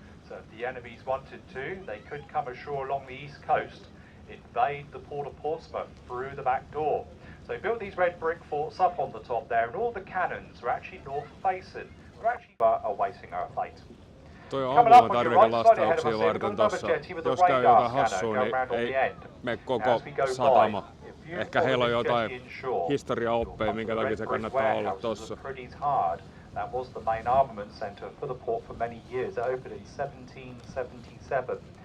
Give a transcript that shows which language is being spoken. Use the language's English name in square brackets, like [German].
[English] So if the enemies wanted to, they could come ashore along the east coast, invade the port of Portsmouth through the back door. So they built these red brick forts up on the top there, and all the cannons were actually north facing. We're actually awaiting our fate. [Finnish] Toi on ampumatarvikelastauksia varten tossa. Jos käy jotain hassua, niin ei mene koko satama. Ehkä heillä on jotain historiaoppeja, minkä takia se kannattaa olla tossa. [English] That was the main armament centre for the port for many years. It opened in 1777.